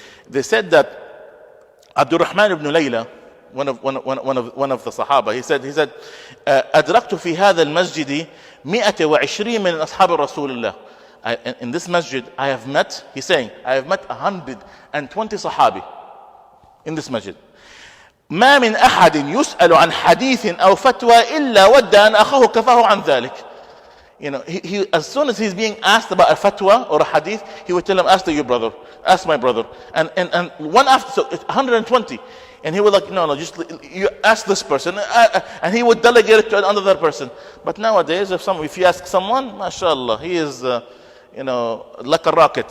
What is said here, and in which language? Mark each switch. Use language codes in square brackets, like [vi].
[en] They said that Abdurrahman ibn Layla, one of the Sahaba, he said, [ar] أدركت في هذا المسجد 120 من أصحاب رسول الله. [en] In this masjid, I have met 120 Sahabi in this masjid. [ar] ما من أحد يسأل عن حديث أو فتوى إلا ود أن أخاه كفاه عن ذلك. [en] He as soon as he's being asked about a fatwa or a hadith, he would tell him, ask your brother, ask my brother. And one after, so 120. And he would no, just you ask this person. And he would delegate it to another person. But nowadays, if you ask someone, mashallah, he is, like a rocket.